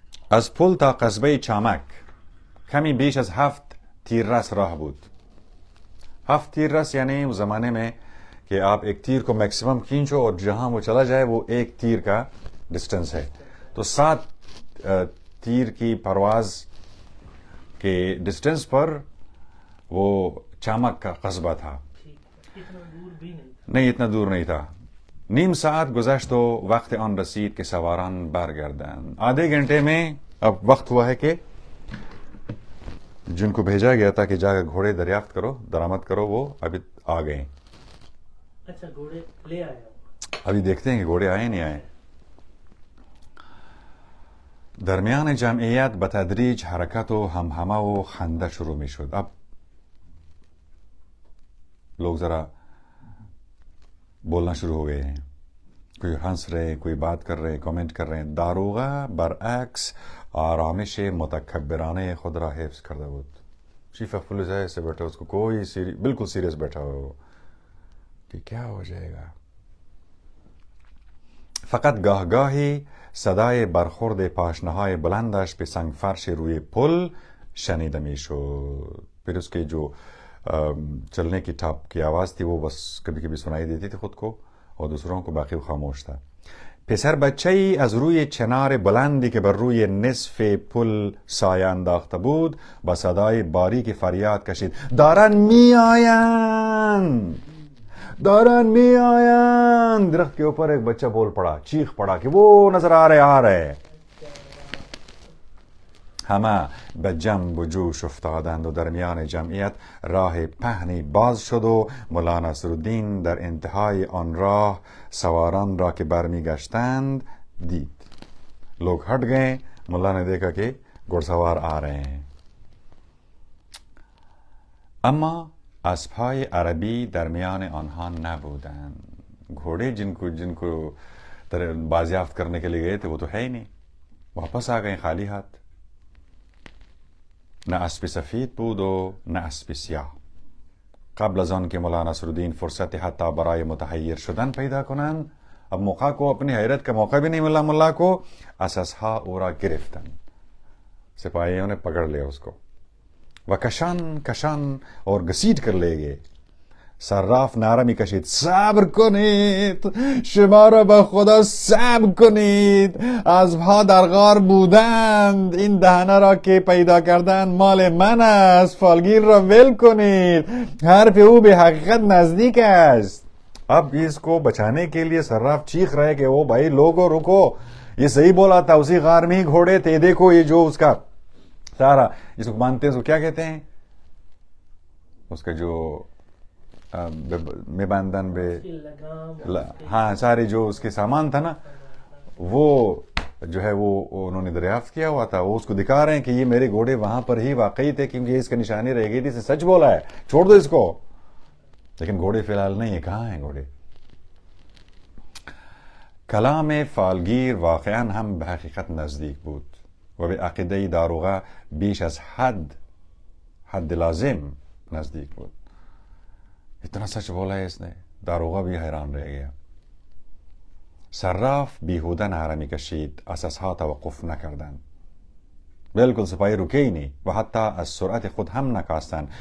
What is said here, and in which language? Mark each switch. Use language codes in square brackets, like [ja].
[fa] از پل تا قصبه چامک کمی بیش از 7 تیررس راه بود. [ur] 7 تیررس یعنی اس زمانے میں کہ آپ ایک تیر کو میکسیمم کھینچو اور جہاں وہ چلا جائے وہ ایک تیر کا ڈسٹنس ہے. تو 7 تیر کی پرواز کے ڈسٹنس پر وہ چامک کا قصبہ تھا. اتنا دور بھی نہیں, اتنا دور نہیں تھا. [fa] نیم ساعت گزشت و وقت آن رسید کہ سواران برگردند. [ur] آدھے گھنٹے میں اب وقت ہوا ہے کہ جن کو بھیجا گیا تھا کہ جا کر گھوڑے دریافت کرو, درآمد کرو, وہ ابھی آ گئے. اچھا, گھوڑے لے آیا. ابھی دیکھتے ہیں کہ گھوڑے آئے نہیں آئے. [fa] درمیان جمعیت به تدریج حرکت و همهمه و خنده شروع می شد. [ur] اب لوگ ذرا بولنا شروع ہو گئے ہیں, کوئی ہنس رہے, کوئی بات کر رہے, کامنٹ کر رہے ہیں. [fa] داروغہ برعکس آرامش متکبرانه خود را حفظ کرده بود. [ur] چیف آف پولیس ایسے بیٹھا, اس کو کوئی بالکل سیریس بیٹھا ہوا کہ کیا ہو جائے گا. [fa] فقط گاه گاهی صدای برخورد پاشنه‌های بلندش به سنگ فرش روی پل شنیده میشد. [ur] پھر اس کے جو چلنے کی ٹاپ کی آواز تھی وہ بس کبھی کبھی سنائی دیتی تھی خود کو اور دوسروں کو, باقی خاموش تھا. [fa] پسر بچه‌ای از روی چنار بلندی که بر روی نصف پل سایه انداخته بود با صدای باریک فریاد کشید: دارن میآیند, دارن میآیند. [ur] درخت کے اوپر ایک بچہ بول پڑا, چیخ پڑا کہ وہ نظر آ رہے. [fa] همه به جنب و جوش افتادند و درمیان جمعیت راه پهنی باز شد و مولا نصرالدین در انتهای آن راه سواران را که برمی گشتند دید. [ur] لوگ ہٹ گئے, مولا نے دیکھا کہ گھڑ سوار آ رہے ہیں. [fa] اما اسبهای عربی درمیان آنها نبودند. [ur] گھوڑے جن کو بازیافت کرنے کے لیے گئے تھے وہ تو ہے ہی نہیں, واپس آ گئے خالی ہاتھ. [fa] نه اسب سفید بود و نه اسب سیاه. قبل از آن که مولا نصرالدین فرصت حتی برای متحیر شدن پیدا کنند, [ur] اب موقع کو, اپنی حیرت کا موقع بھی نہیں ملا ملا کو, [fa] اساسها او را گرفتند. [ur] سپاہیوں نے پکڑ لیا اس کو. [fa] و کشان [ur] اور گسیٹ کر لے گئے. [fa] صراف نعره میکشید: صبر کنید, شما را به خدا صبر کنید. اسبها در غار بودند, این دهنه را که پیدا کردند مال من است. فالگیر را ول کنید, حرف او به حقیقت نزدیک است. [ur] اب اس کو بچانے کے لیے صراف چیخ رہے کہ وہ بھائی لوگو رکو, یہ صحیح بولا تھا, اسی غار میں ہی گھوڑے تھے. دیکھو یہ جو اس کا سارا, جس کو مانتے ہیں اس کو کیا کہتے ہیں, اس کا جو میں باندھن بے, ہاں, سارے جو اس کے سامان تھا نا, وہ جو ہے وہ انہوں نے دریافت کیا ہوا تھا. وہ اس کو دکھا رہے ہیں کہ یہ میرے گھوڑے وہاں پر ہی واقعی تھے, کیونکہ اس کا نشانی رہ گئی تھی, اس نے سچ بولا ہے, چھوڑ دو اس کو. لیکن گھوڑے فی الحال نہیں ہے, کہاں ہیں گھوڑے. [fa] کلام فالگیر واقعا هم به حقیقت نزدیک بود و به عقیده داروغه بیش از حد لازم نزدیک بود. [ur] اتنا سچ بولا ہے اس نے، داروغہ بھی حیران رہ گیا. [fa] صراف بیہودہ نارمی کشید، اساسها توقف نکردند. [ur] بالکل سپاهی رکے ہی نہیں. [fa] و حتی از سرعت خود هم نکاستند.